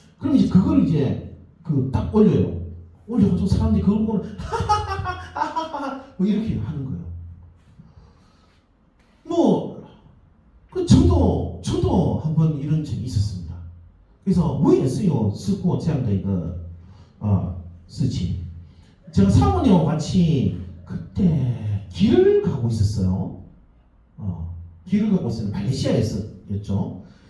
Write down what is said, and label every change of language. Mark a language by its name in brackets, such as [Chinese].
[Korean] 그럼 이제 그걸 이제 그 딱 올려가지고 사람들이 그걸 보고 하하하하하하 뭐 이렇게 하는 거예요. 뭐 그 저도 한번 이런 적이 있었습니다. [Chinese] 그래서 我也是有试过这样的一个事情. [Korean] 제가 사모님과 같이 그때 길을 가고 있었어요. 길을 가고 있었는데 말레이시아에서였죠.